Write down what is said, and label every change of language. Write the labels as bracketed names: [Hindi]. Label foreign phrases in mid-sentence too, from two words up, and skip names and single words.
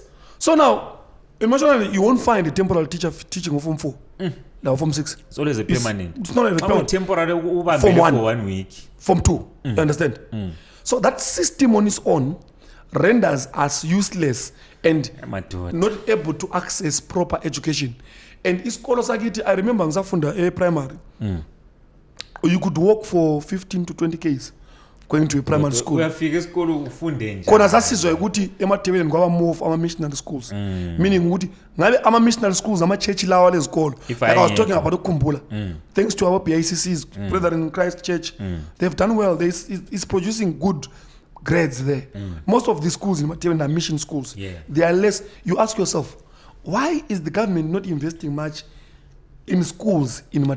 [English] So now, in Mashonaland, you won't find a temporal teacher teaching of Form 4. Now Form 6. It's always a permanent. It's not a permanent. Temporary Form 1. For 1 week. Form 2. You understand? So that system on its own renders us useless and not able to access proper education. [North Ndebele] And isikolo sakithi, [English] I remember ngisafunda primary. You could walk for 15 to 20 k's going to a primary school. [North Ndebele] Uyafika esikolo ufunde nje. Khona sasizwa ukuthi eMadebeleni kwaba move ama [English] missionary schools. [North Ndebele] Meaning ukuthi ngabe ama [English] missionary schools [North Ndebele] ama church lawa lezikolo. [English] Like I was talking about Ukumbula. Thanks to our BICCs, Brethren in Christ Church, they've done well. It's producing good grades there. Most of the schools in Ndebele are mission schools. They are less. You ask yourself, why is the government not investing much in schools in Ndebele?